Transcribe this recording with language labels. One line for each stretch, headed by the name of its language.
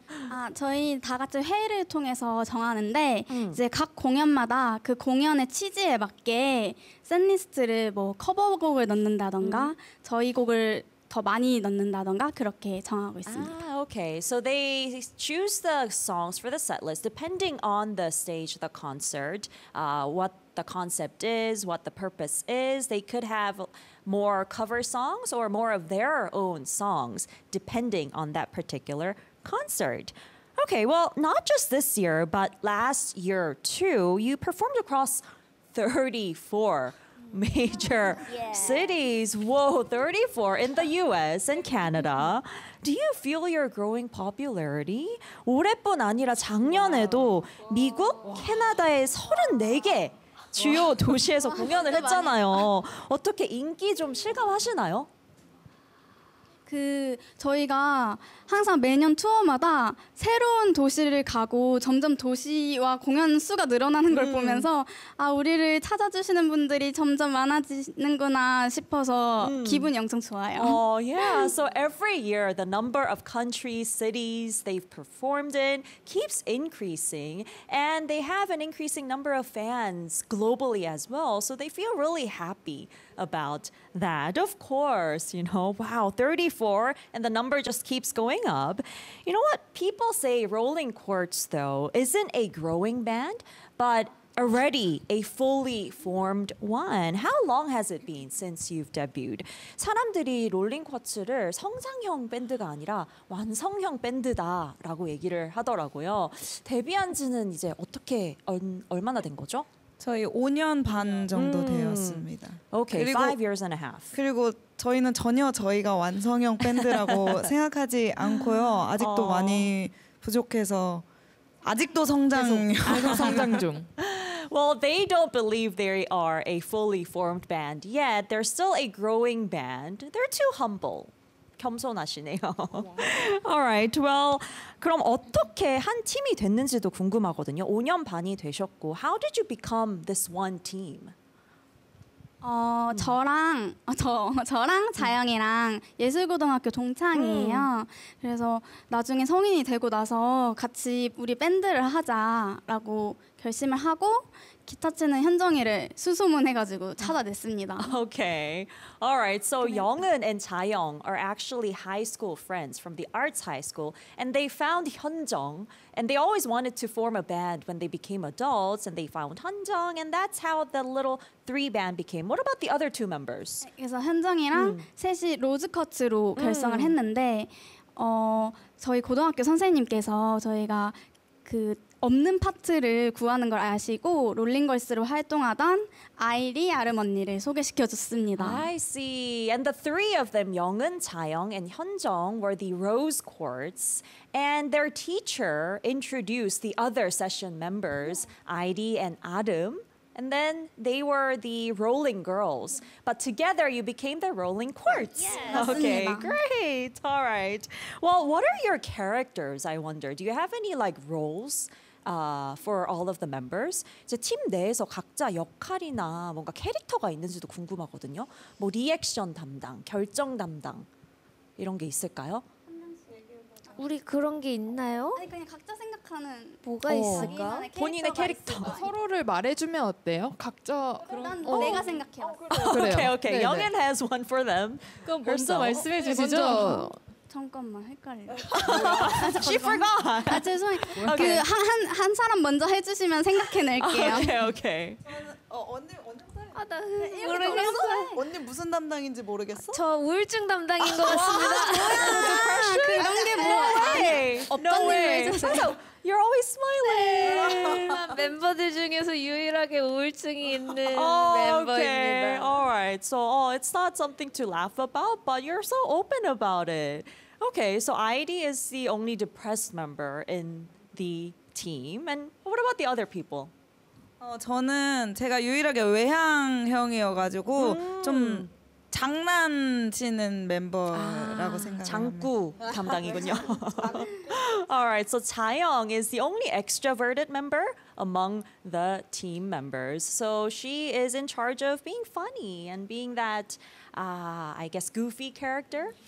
Korean: 아, 저희 다 같이 회의를 통해서 정하는데 이제 각 공연마다 그 공연의 취지에 맞게 셋리스트를 뭐 커버곡을 넣는다던가 저희 곡을 더 많이 넣는다던가 그렇게 정하고 있습니다.
English: 아, okay. So they choose the songs for the set list depending on the stage of the concert. What the concept is, what the purpose is. They could have more cover songs or more of their own songs depending on that particular concert. Okay, well, not just this year, but last year too, you performed across 34 major cities. Whoa, 34 in the US and Canada. Do you feel your growing popularity?
Korean: 올해뿐 아니라 작년에도 미국, 캐나다에 34개 주요 도시에서 공연을 했잖아요. 어떻게 인기 좀 실감하시나요? 그 저희가 항상 매년 투어마다 새로운 도시를 가고 점점 도시와 공연 수가 늘어나는 걸 보면서 아 우리를 찾아주시는 분들이 점점 많아지는구나 싶어서 기분이 엄청 좋아요.
English: Oh yeah. So every year the number of countries, cities they've performed in keeps increasing, and they have an increasing number of fans globally as well. So they feel really happy about that. Of course, you know, wow, 34, and the number just keeps going up. You know what? People say Rolling Quartz, though, isn't a growing band, but already a fully formed one. How long has it been since you've debuted?
Korean: 사람들이 롤링 쿼츠를 성장형 밴드가 아니라 완성형 밴드다라고 얘기를 하더라고요. 데뷔한 지는 이제 어떻게 얼마나 된 거죠? 저희 5년 반 정도 되었습니다.
English: Okay, 그리고, 5 years and a half.
Korean: 그리고 저희는 전혀 저희가 완성형 밴드라고 생각하지 않고요. 아직도 많이 부족해서 아직도 성장 중.
English: Well, they don't believe they are a fully formed band yet. They're still a growing band. They're too humble.
Korean: 겸손하시네요.
English: All right.
Korean: Well, 그럼 어떻게 한 팀이 됐는지도 궁금하거든요. 5년 반이 되셨고,
English: how did you become this one team?
Korean: 저랑 자영이랑 예술고등학교 동창이에요. 그래서 나중에 성인이 되고 나서 같이 우리 밴드를 하자라고 결심을 하고 기타 치는 현정이를 수소문해가지고 찾아냈습니다.
English: Okay, all right. So Young은 and 자영 are actually high school friends from the arts high school, and they found 현정, and they always wanted to form a band when they became adults, and they found 현정, and that's how the little three band became. What about the other two members?
Korean: 그래서 현정이랑 셋이 로즈커츠로 결성을 했는데, 저희 고등학교 선생님께서 저희가 그 없는 파트를 구하는 걸 아시고 롤링걸스로 활동하던 아이리 아름 언니를 소개시켜줬습니다.
English: I see. And the three of them, 영은, 자영, and 현정 were the Rose Quartz. And their teacher introduced the other session members, 아이리 and 아름. And then they were the Rolling Girls. But together you became the Rolling Quartz. Yes. Okay, great. All right. Well, what are your characters, I wonder? Do you have any like roles for all of the members?
Korean: 이제 팀 내에서 각자 역할이나 뭔가 캐릭터가 있는지도 궁금하거든요. 뭐 리액션 담당, 결정 담당 이런 게 있을까요? 우리 그런 게 있나요? 아니 그냥 각자 생각하는 뭐가 있을까? 본인의 캐릭터 서로를 말해주면 어때요? 각자 그런 난 내가 생각해요. 그래요.
English: Okay, okay. Young and has one for them.
Korean: 그럼 먼저 말씀해 주시죠. 잠깐만 헷갈려.
English: She forgot.
Korean: 아 죄송해요. 그 한 사람 먼저 해주시면 생각해낼게요.
English: Okay, okay.
Korean: 아, 나 모르겠어. 언니 무슨 담당인지 모르겠어? 저 우울증 담당인 것 같습니다. 뭐야? 그런 게 뭐야? 어떤
English: no
Korean: 일을 해줬어?
English: You're always smiling.
Korean: 멤버들 중에서 유일하게 우울증이 있는 멤버입니다.
English: Alright, so it's not something to laugh about, but you're so open about it. Okay, so ID is the only depressed member in the team. And what about the other people?
Korean: 저는 제가 유일하게 외향형이어가지고 좀 장난치는 멤버라고 생각합니다. 장구 담당이군요.
English: Alright, so 자영 is the only extroverted member among the team members. So she is in charge of being funny and being that, I guess, goofy character.